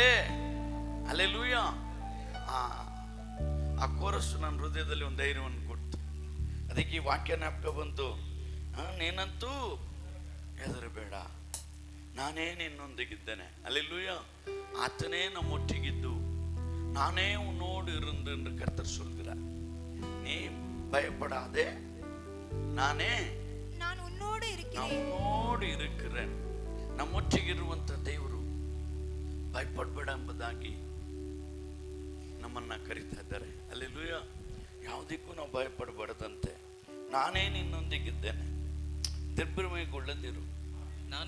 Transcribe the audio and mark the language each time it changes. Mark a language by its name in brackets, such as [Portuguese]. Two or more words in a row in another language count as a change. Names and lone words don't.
[Kannada] ಹಲ್ಲೆಲೂಯಾ. ಆ ಕೋರಸ್ಸು ನನ್ನ ಹೃದಯದಲ್ಲಿ ಒಂದು ಧೈರ್ಯವನ್ನು ಕೊಡ್ತು. ಅದಕ್ಕೆ ಈ ವಾಕ್ಯ ಜ್ಞಾಪಕ ಬಂತು. ನೀನಂತೂ ಹೆದರಬೇಡ, ನಾನೇ ನಿನ್ನೊಂದಿಗಿದ್ದೇನೆ. ಹಲ್ಲೆಲೂಯಾ. ಆತನೇ ನಮ್ಮೊಟ್ಟಿಗಿದ್ದು [Tamil] நானே உன்னோடு இருந்து என்று கர்த்தர் சொல்கிறார். நீ பயப்படாதே, நான் உன்னோடு இருக்கிறேன். [Kannada] ನಮ್ಮೊಟ್ಟಿಗಿರುವಂತ ದೇವರು ಭಯಪಡಬೇಡ ಎಂಬುದಾಗಿ ನಮ್ಮನ್ನ ಕರೀತಾ ಇದ್ದಾರೆ. ಹಲ್ಲೆಲೂಯಾ. ಯಾವುದಕ್ಕೂ ನಾವು ಭಯಪಡಬಾರದಂತೆ. ನಾನೇ ನಿನ್ನೊಂದಿಗಿದ್ದೇನೆ, ದಿಗ್ಭ್ರಮೆಗೊಳ್ಳದಿರು. ನಾನೇ